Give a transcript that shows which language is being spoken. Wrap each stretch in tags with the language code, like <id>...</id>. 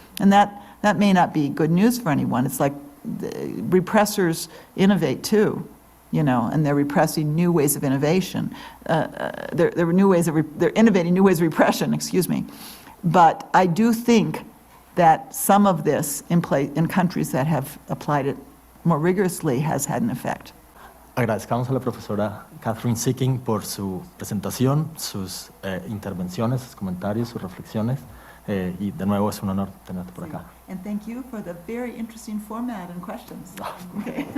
<en>And that may not be good news for anyone. It's like repressors innovate too, and they're repressing new ways of innovation. They're innovating new ways of repression, excuse me. But I do think that some of this in countries that have applied it more rigorously has had an effect.</en> <es>Agradezcamos a la profesora Kathryn Sikkink por su presentación, sus intervenciones, sus comentarios, sus reflexiones. Y de nuevo es un honor tenerte por acá.</es> <en>And thank you for the very interesting format and questions. Okay.</en>